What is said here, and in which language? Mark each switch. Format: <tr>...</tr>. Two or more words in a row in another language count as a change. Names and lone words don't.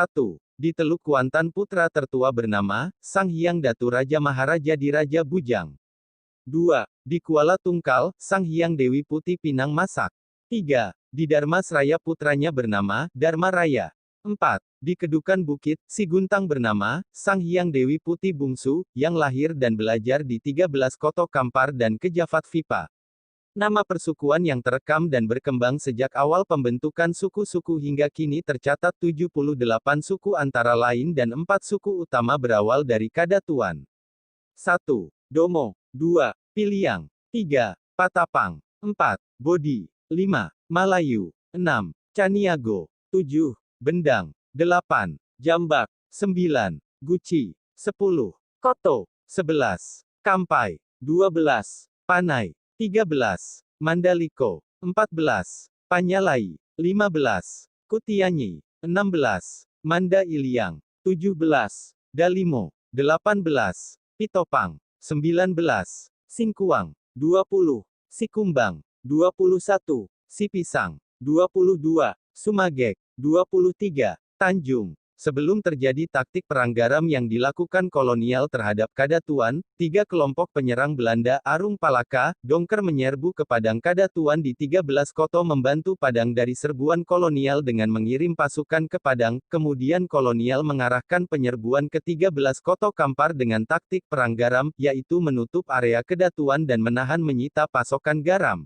<id>Di Teluk Kuantan putra tertua bernama Sang Hyang Datu Raja Maharaja di Raja Bujang. 2. Di Kuala Tungkal, Sang Hyang Dewi Putih Pinang Masak. 3. Di Darmasraya putranya bernama Dharmaraya. 4. Di Kedukan Bukit, Siguntang bernama Sang Hyang Dewi Putih Bungsu, yang lahir dan belajar di 13 Koto Kampar dan Kejafat Vipa. Nama persukuan yang terekam dan berkembang sejak awal pembentukan suku-suku hingga kini tercatat 78 suku antara lain dan 4 suku utama berawal dari Kadatuan. 1. Domo. 2. Piliang. 3. Patapang. 4. Bodi. 5. Malayu. 6. Caniago. 7. Bendang. 8. Jambak. 9. Guci. 10. Koto. 11. Kampai. 12. Panai. 13. Mandaliko. 14. Panyalai. 15. Kutianyi. 16. Manda Iliang. 17. Dalimo. 18. Pitopang. 19. Singkuang. 20. Sikumbang. 21. Sipisang. 22. Sumagek. 23. Tanjung. Sebelum terjadi taktik perang garam yang dilakukan kolonial terhadap Kadatuan, 3 kelompok penyerang Belanda Arung Palaka, Dongker menyerbu ke Padang Kadatuan di 13 Koto membantu Padang dari serbuan kolonial dengan mengirim pasukan ke Padang, kemudian kolonial mengarahkan penyerbuan ke 13 Koto Kampar dengan taktik perang garam, yaitu menutup area Kadatuan dan menahan menyita pasokan garam.</id>